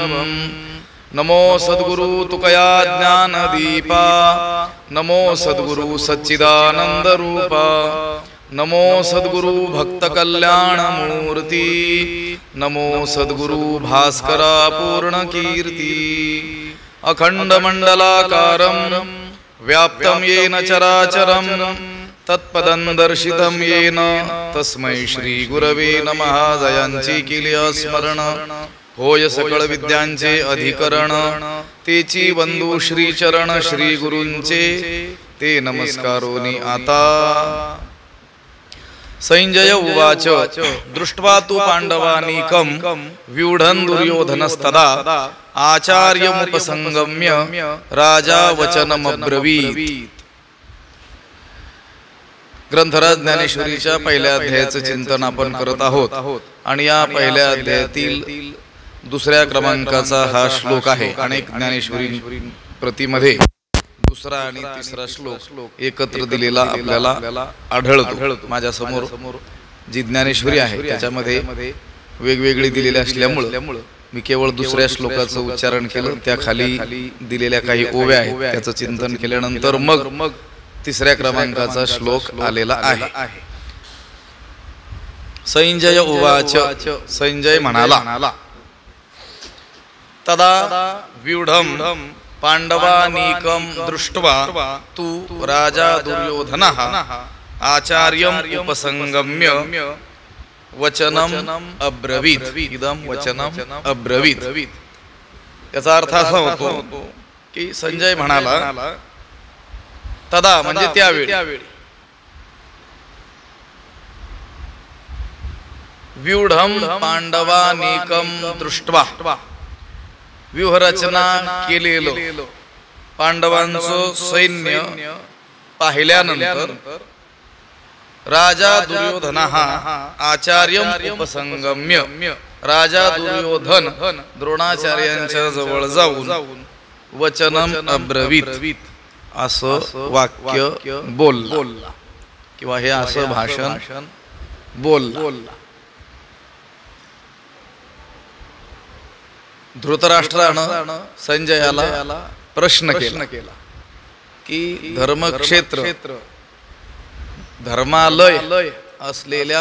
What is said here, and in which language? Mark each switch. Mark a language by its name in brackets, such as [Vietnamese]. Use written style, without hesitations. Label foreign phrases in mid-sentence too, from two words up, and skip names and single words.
[Marathi] नमो सद्गुरु तुकया ज्ञानदीपा, नमो सद्गुरु सच्चिदानन्दरूपा, नमो सद्गुरु भक्तकल्याणमूर्ति, नमो सद्गुरु भास्करा पूर्णकीर्ति। [Sanskrit] अखण्डमण्डलाकारं व्याप्तं येन चराचरं तत्पदं दर्शितं येन तस्मै श्री गुरवे नमः। [Marathi] जयांची केली स्मरण होय सकळ विद्यांचे अधिकरण, तेची वंदू श्री चरण श्री गुरूंचे ते नमस्कारोनी आता। [Sanskrit] संजय उवाच दृष्ट्वा तु पांडवानीकं व्यूढं दुर्योधनस्तदा आचार्यमुपसंगम्य राजा वचनमब्रवीत्। [Marathi] ग्रंथराज ज्ञानेश्वरीच्या पहिल्या अध्यायाचे चिंतन आपण करत आहोत आणि या पहिल्या अध्यायातील दुसऱ्या क्रमांकाचा हा श्लोक आहे। अनेक ज्ञानेश्वरी प्रतीमध्ये दुसरा आणि तिसरा श्लोक एकत्र दिलेला आपल्याला आढळतो। माझ्या समोर जी ज्ञानेश्वरी आहे त्याच्यामध्ये वेगवेगळी दिलेली असल्यामुळे मी केवळ दुसऱ्या श्लोकाचं उच्चारण केलं। त्या खाली दिलेल्या काही ओव्या आहेत त्याचं चिंतन केल्यानंतर मग तिसऱ्या क्रमांकाचा श्लोक आलेला आहे। संजय उवाच, संजय म्हणाला, [Sanskrit] तदा व्यूढं पांडवानीकं दृष्ट्वा तु राजा दुर्योधनः आचार्यं उपसंगम्य वचनम अब्रवीत। इदं वचनम अब्रवीत [Marathi] याचा अर्थ असा होतो की संजय म्हणाला, तदा म्हणजे त्यावेळी, [Sanskrit] व्यूढं पांडवानीकं दृष्ट्वा [Marathi] व्यूहरचना केलेलं पांडवांचं सैन्य पाहिल्यानंतर [Sanskrit] राजा दुर्योधनः आचार्यं उपसंगम्य, [Marathi] राजा दुर्योधन द्रोणाचार्यांच्या जवळ जाऊन [Sanskrit] वचनम अब्रवीत [Marathi] असं वाक्य बोलला किंवा हे असं भाषण बोलला। धृतराष्ट्रानं संजयाला प्रश्न केला की धर्मक्षेत्र धर्मालय असलेल्या